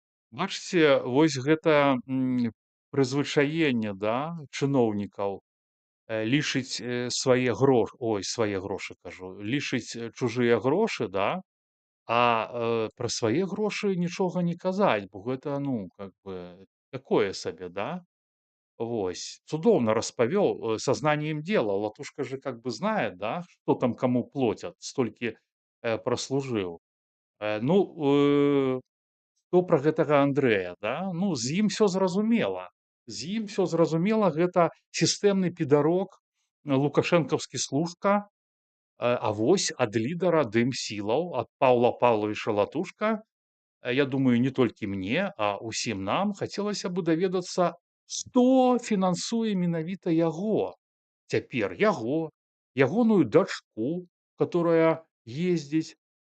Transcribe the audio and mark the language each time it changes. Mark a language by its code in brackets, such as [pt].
[be] Бачыце, вось гэта прызвычаенне, да, чыноўнікаў лічыць свае грошы кажу, лічыць чужыя грошы, да, а пра свае грошы нічога не казаць, бо гэта, ну, как бы такое сабе, да. Вось. Цудоўна распавёл, сознанием дела. [ru] Латушка же как бы знает, да, что там кому платят, [be] столькі праслужыў. Ну, што пра гэтага Андрэя, да? Ну, з ім всё зразумела. З ім всё зразумела, гэта сістэмны педарок, лукашэнкаўскі служка, а вось ад лідара дым-сілаў, ад Паўла Паўлавіча Латушка, я думаю, не толькі мне, а ўсім нам хацелася бы даведацца, што фінансуе менавіта яго цяпер, ягоную дачку, которая ездзіць,